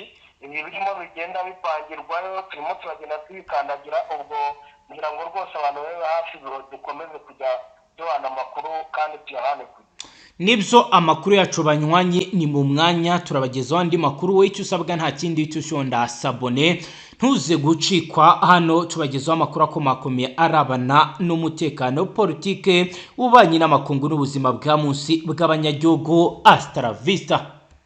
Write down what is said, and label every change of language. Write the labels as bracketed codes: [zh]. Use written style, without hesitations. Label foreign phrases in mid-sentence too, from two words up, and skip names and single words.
[rw] Ibi birimo bigenda bipangirwayo, turimo turagenda tubikandagira. Ubwo ngira ngo rwose abantu babe hafi dukomeze kujya duhana amakuru kandi tuyahane kujya. Nibyo amakuru yacu banywanyi, ni mu mwanya turabagezaho andi makuru. Wowe icyo usabwa nta kindi cy'ushonda sabone, ntuze gucikwa hano tubagezaho amakuru akomakomeye arabana n'umutekano, politike, ububanyi n'amakungu n'ubuzima bwa munsi bw'abanyagihugu. [es] Hasta la vista.